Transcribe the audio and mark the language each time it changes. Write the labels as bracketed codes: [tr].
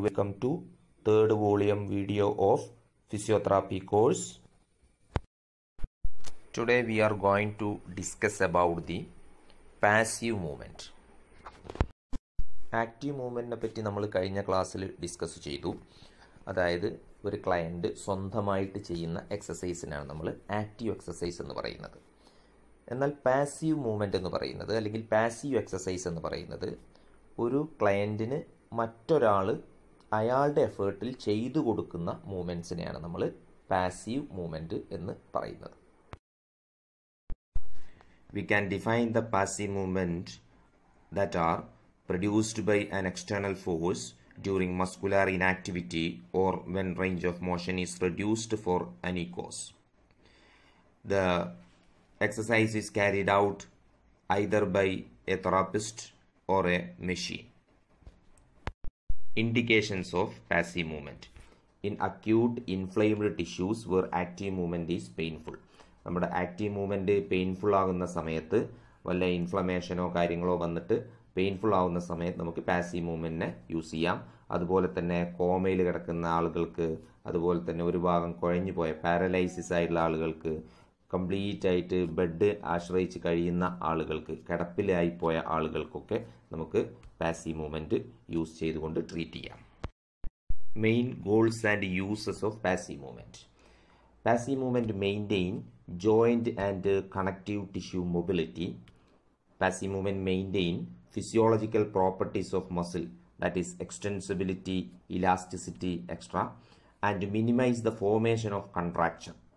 [en] Welcome to third volume video of physiotherapy course. Today we are going to discuss about the passive movement. [ml] Active മൂവ്മെൻറ്റിനെ പറ്റി നമ്മൾ കഴിഞ്ഞ ക്ലാസ്സിൽ discuss ചെയ്തു. അതായത് ഒരു ക്ലയൻറ്റ് സ്വന്തമായിട്ട് ചെയ്യുന്ന എക്സസൈസിനാണ് നമ്മൾ ആക്റ്റീവ് എക്സസൈസ് എന്ന് പറയുന്നത്. എന്നാൽ പാസീവ് മൂവ്മെൻറ്റ് എന്ന് പറയുന്നത് അല്ലെങ്കിൽ പാസീവ് എക്സസൈസ് എന്ന് പറയുന്നത് ഒരു ക്ലയൻറ്റിന് മറ്റൊരാൾ അയാളുടെ എഫേർട്ടിൽ ചെയ്തു കൊടുക്കുന്ന മൂവ്മെൻറ്റ്സിനെയാണ് നമ്മൾ പാസീവ് മൂവ്മെൻറ്റ് എന്ന് പറയുന്നത്. [en] We can define the passive movement that are produced by an external force during muscular inactivity or when range of motion is reduced for any cause. The exercise is carried out either by a therapist or a machine. Indications of passive movement. In acute inflamed tissues where active movement is painful. [ml] നമ്മുടെ active movement painful ആകുന്ന സമയത്ത് വല്ല ഇൻഫ്ലമേഷനോ കാര്യങ്ങളോ വന്നിട്ട് painful ആകുന്ന സമയത്ത് നമുക്ക് passive മൂവ്മെൻറ്റിനെ use ചെയ്യാം. അതുപോലെ തന്നെ കോമയിൽ കിടക്കുന്ന ആളുകൾക്ക്, അതുപോലെ തന്നെ ഒരു ഭാഗം കുഴഞ്ഞു പോയ പാരലൈസിസ് ആയിട്ടുള്ള ആളുകൾക്ക്, കംപ്ലീറ്റ് ആയിട്ട് ബെഡ് ആശ്രയിച്ച് കഴിയുന്ന ആളുകൾക്ക്, കിടപ്പിലായി പോയ ആളുകൾക്കൊക്കെ നമുക്ക് പാസീവ് മൂവ്മെൻറ്റ് യൂസ് ചെയ്തുകൊണ്ട് ട്രീറ്റ് ചെയ്യാം. [en] Main goals and uses of passive movement. Passive movement maintain joint and connective tissue mobility. Passive movement maintain physiological properties of muscle, that is extensibility, elasticity, etc., and minimize the formation of contraction.